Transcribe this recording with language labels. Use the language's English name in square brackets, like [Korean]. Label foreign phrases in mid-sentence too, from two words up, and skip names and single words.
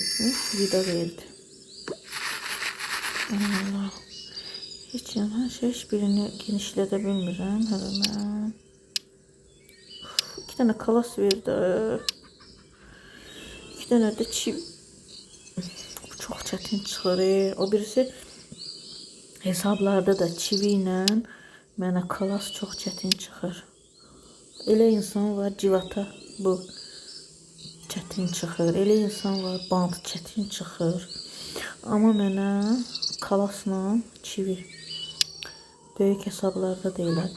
[Turkish] Vida verdi. Allah. [Azerbaijani] Hiç birini genişlədə bilmirəm. [Turkish] Hemen. 2 tane kalas verdi. 2 tane de çiv. Bu çok [Azerbaijani] çətin çıxır. O birisi hesablarda da çivi ilə mənə kalas çox çətin çıxır. Elə insan var civata bu çətin çıxır. Elə insan var bant çətin çıxır. Amma mənə kalasla çivi böyük hesablarda da elədir.